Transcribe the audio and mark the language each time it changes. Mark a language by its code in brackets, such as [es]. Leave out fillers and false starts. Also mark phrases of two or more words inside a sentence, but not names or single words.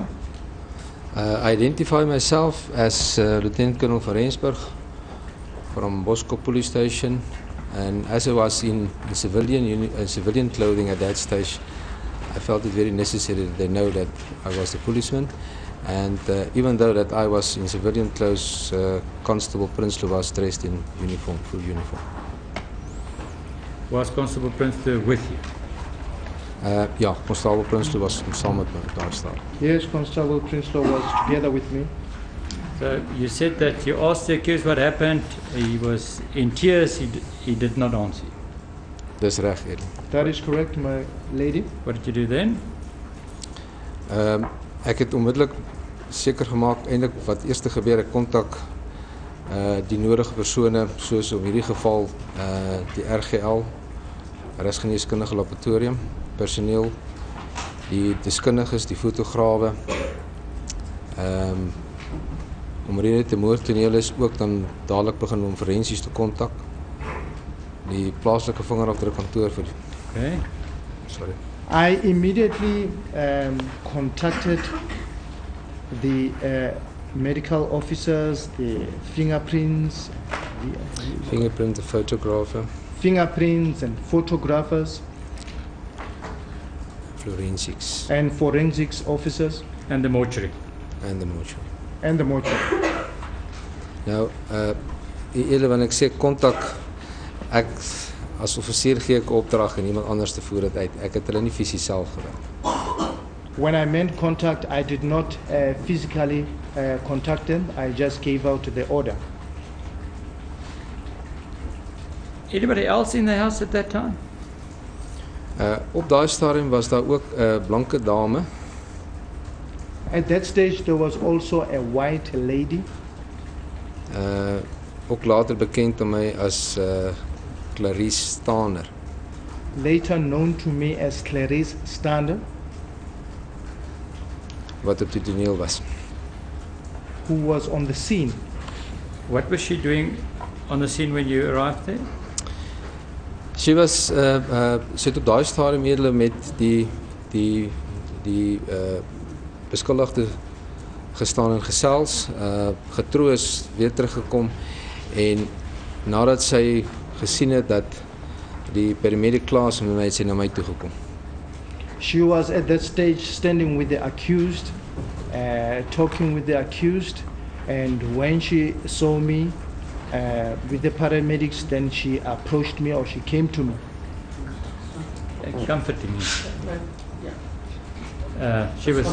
[en] I identify myself as Lieutenant Colonel van Rensburg from Boskop Police Station, and as I was in civilian clothing at that stage, I felt it very necessary that they know that I was the policeman. And even though that I was in civilian clothes, Constable Prinsloo was dressed in uniform, full uniform. Was Constable Prinsloo with you? [af] Ja, Constable Prinsloo was saam met my daar staan. [en] Yes, Constable Prinsloo was together with me. So you said that you asked the accused what happened. He was in tears. He did not answer you. [af] Dis reg, Eddie. [en] That is correct, my lady. What did you do then? [af] Ek het onmiddellik seker gemaak eintlik wat eers gebeur, ek kontak die nodige persone, soos in hierdie geval die RGL, Regsgeneeskundige Laboratorium, personeel, die deskundiges, die fotograwe. Omrede te moordtoneel is ook dan dadelik begin om forensies te kontak. Die plaaslike vingerafdrukkantoor vir [en] Okay. sorry. I immediately contacted the medical officers, the fingerprints, Fingerprint, the photographer, fingerprints and photographers forensics, and forensics officers And the mortuary. and the mortuary. and the mortuary. [af] Nou, eerder wanneer ek sê kontak, ek as offisier gee ek opdrag en iemand anders te voer dit uit. Ek het hulle nie fisies self gewerk. [en] When I meant contact, I did not physically contact them. I just gave out the order. Anybody else in the house at that time? [af] Op daai stadium was daar ook 'n blanke dame. [en] At that stage, there was also a white lady, [af] Ook later bekend aan my as Clarice Staner. [en] later known to me as Clarice Stander, [af] Wat op die toneel was. [en] who was on the scene. What was she doing on the scene when you arrived there? [af] Sy was sy het op daai stadium eerder met die beskuldigde gestaan en gesels, getroos, weer teruggekom en nadat sy gesien het dat die paramedic klaar is, het sy na my toe gekom. [en] She was at that stage standing with the accused, talking with the accused, and when she saw me with the paramedics, then she approached me or she came to me. Comforting him. She was